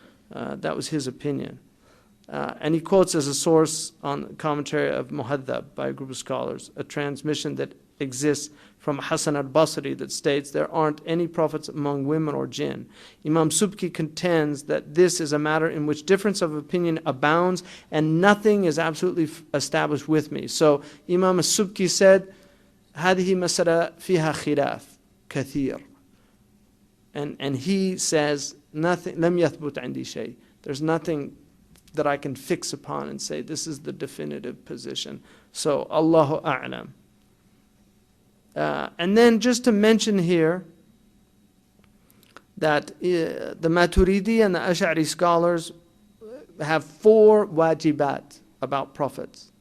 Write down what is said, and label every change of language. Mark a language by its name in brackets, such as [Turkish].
[English] That was his opinion. And he quotes as a source on the commentary of Muhaddab by a group of scholars, a transmission that exists from Hassan al-Basri that states there aren't any prophets among women or jinn. Imam Subki contends that this is a matter in which difference of opinion abounds and nothing is absolutely established with me. So Imam Subki said, [Arabic] هذه مسألة فيها خلاف كثير. [English] And he says, nothing, [Arabic] لم يثبت عندي شيء. [English] There's nothing that I can fix upon and say this is the definitive position. So Allahu A'lam. And then just to mention here that the Maturidi and the Ash'ari scholars have 4 wajibat about prophets.